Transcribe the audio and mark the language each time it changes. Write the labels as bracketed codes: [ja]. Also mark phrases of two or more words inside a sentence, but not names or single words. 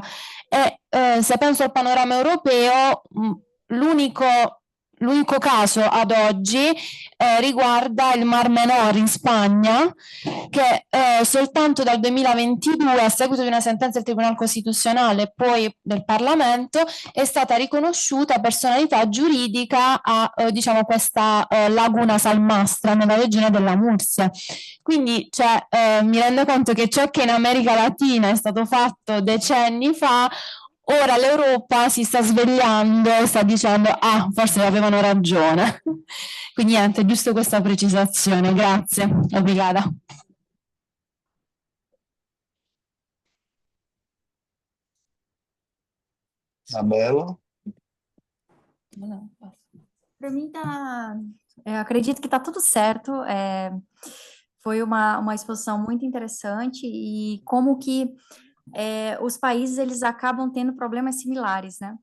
[it] E se penso al panorama europeo, l'unico caso ad oggi riguarda il Mar Menor in Spagna, che soltanto dal 2022, a seguito di una sentenza del Tribunale Costituzionale e poi del Parlamento, è stata riconosciuta personalità giuridica a diciamo questa laguna salmastra nella regione della Mursia. Quindi mi rendo conto che ciò che in America Latina è stato fatto decenni fa, ora l'Europa si sta svegliando e sta dicendo forse avevano ragione. Quindi niente, giusto questa precisazione. Grazie, [pt] obrigada. Isabela? Para mim acredito que está tudo certo. Foi uma exposição muito interessante e como que os países eles acabam tendo problemas similares, né?